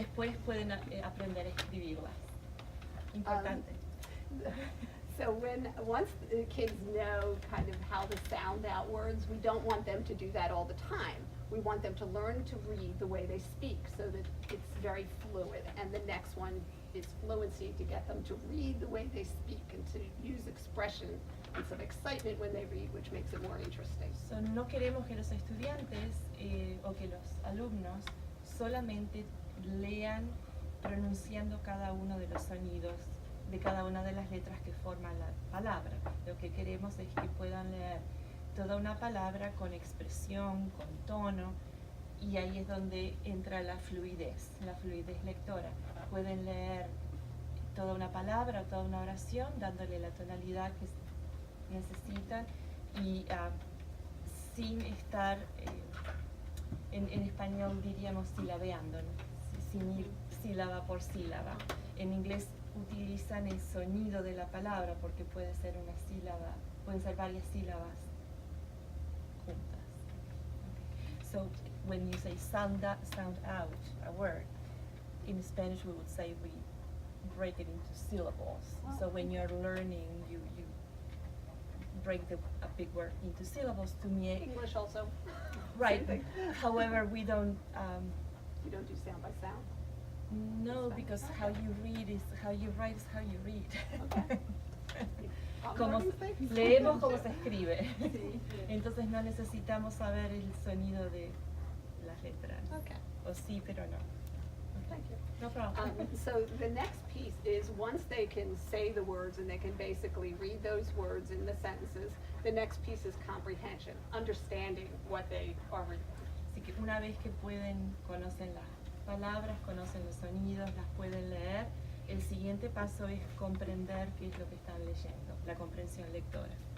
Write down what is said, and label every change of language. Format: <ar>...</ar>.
<es>después pueden aprender a escribirlas. Importante.</es> <en>So once the kids know kind of how to sound out words, we don't want them to do that all the time. We want them to learn to read the way they speak so that it's very fluid. And the next one is fluency, to get them to read the way they speak and to use expression and some excitement when they read, which makes it more interesting.</en> <es>So, no queremos que los estudiantes o que los alumnos solamente lean pronunciando cada uno de los sonidos de cada una de las letras que forman la palabra. Lo que queremos es que puedan leer toda una palabra con expresión, con tono, y ahí es donde entra la fluidez lectora. Pueden leer toda una palabra o toda una oración dándole la tonalidad que necesitan y sin estar, en español diríamos silabeando, ¿no? Sin ir sílaba por sílaba. En inglés utilizan el sonido de la palabra porque puede ser una sílaba, pueden ser varias sílabas juntas.</es> <en>Okay. So when you say sound out a word, in Spanish we would say we break it into syllables. Oh, So when you're learning, you break a big word into syllables to make English also. right. Same thing. However, we don't. You don't do sound by sound? No, because how you read is how you write is how you read. Okay.</en> <es>Como</es> <en>learning things.</en> <es>leemos como se escribe. Sí. Entonces no necesitamos saber el sonido de las letras.</es> <en>Okay.</en> <es>O sí, pero no.</es> <en>Thank you. No problem. So the next piece is once they can say the words and they can basically read those words in the sentences, the next piece is comprehension, understanding what they are reading.</en> <es>Así que una vez que conocen las palabras, conocen los sonidos, las pueden leer, el siguiente paso es comprender qué es lo que están leyendo, la comprensión lectora.</es>